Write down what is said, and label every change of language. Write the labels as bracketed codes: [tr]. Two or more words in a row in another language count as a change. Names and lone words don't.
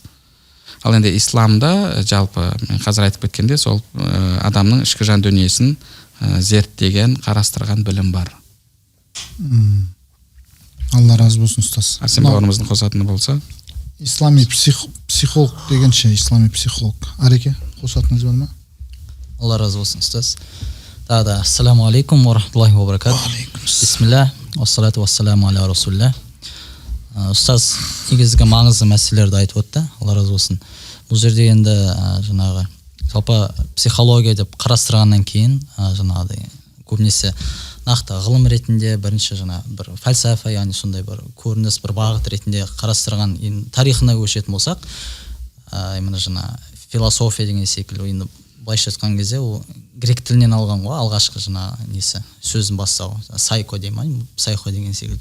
[kk] Ал енді исламда жалпы мен қазір айтып кеткенде сол адамның ішкі жан дүниесін зерттеген, қарастырған білім бар. Алла разы болсын, ұстаз. Арсен бауырымыздың қосатыны болса. Ислами психолог дегенше, ислами психолог. Ареке, қосатыныз бар ма? Алла разы болсын, ұстаз. Да, [ar] السلام عليكم ورحمة الله وبركاته. بسم الله والصلاة والسلام على رسول الله. [kk] Ұстаз негізгі маңызды мәселелерді айтып өтті. Алла разы болсын. Бұл жерде енді жаңағы жалпы психология деп қарастырғаннан кейін жаңағыдай көбінесе нақты ғылым ретінде бірінші жаңа бір фәлсафа, яғни сондай бір көрініс, бір бағыт ретінде қарастырған тарихына көшетін болсақ, именно жаңа философия деген секілді, енді былайша айтқан кезде ол грек тілінен алған ғой, алғашқы жаңа несі сөзін бастау, сайко деймін, сайко деген секілді.